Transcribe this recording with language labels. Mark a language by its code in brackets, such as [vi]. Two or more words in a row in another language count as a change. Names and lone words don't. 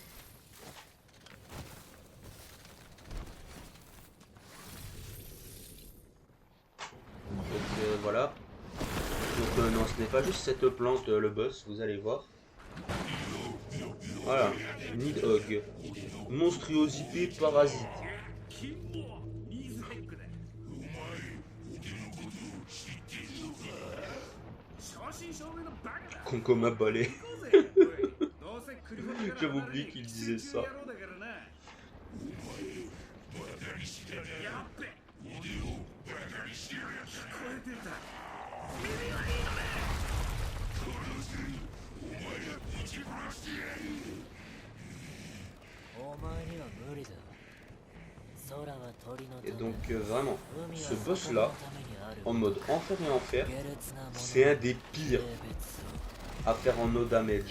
[fr] Donc voilà. Donc non, ce n'est pas juste cette plante le boss, vous allez voir. Voilà, Nidhogg. Monstruosité parasite. [ja] 正真正銘のバカだ Concomma balai. 行こうぜおいどうせクリフォルから [fr] J'avais oublié qu'il disait ça. [ja] 野郎だからなやっべ聞こえてた耳はいいのね [fr] Et donc vraiment, ce boss là, en mode enfer et enfer, c'est un des pires à faire en [en] no damage.